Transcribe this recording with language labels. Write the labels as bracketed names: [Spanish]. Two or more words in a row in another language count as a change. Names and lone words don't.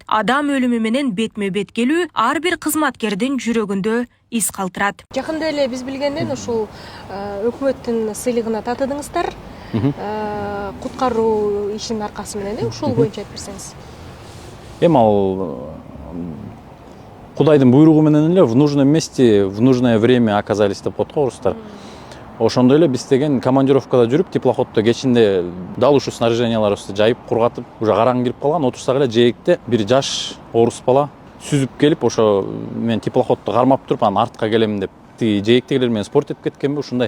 [Kyrgyz] Адам өлүмү менен бетме бет келүү ар бир кызматкердин жүрөгүндө из калтырат. Жакында эле биз билгенден ушул өкмөттүн сыйлыгына татыдыңыздар. Куткаруу ишинин аркасы менен ушул боюнча айтып берсеңиз. Эми ал Кудайдын буйругу менен эле [Russian] в нужном месте, в нужное время оказались [Kyrgyz] деп коет го орустар. Ошондой эле биз деген командировкада жүрүп, теплоходдо кечинде дал ушу снаряженияларыбызды жайып, кургатып, уже караң кирип калган, отурсак эле жээкте бир жаш орус бала сүзүп келип, ошо мен теплоходду кармап туруп, анан артка келем деп, тиги жээктегилер менен спорт этип кеткенби ушундай.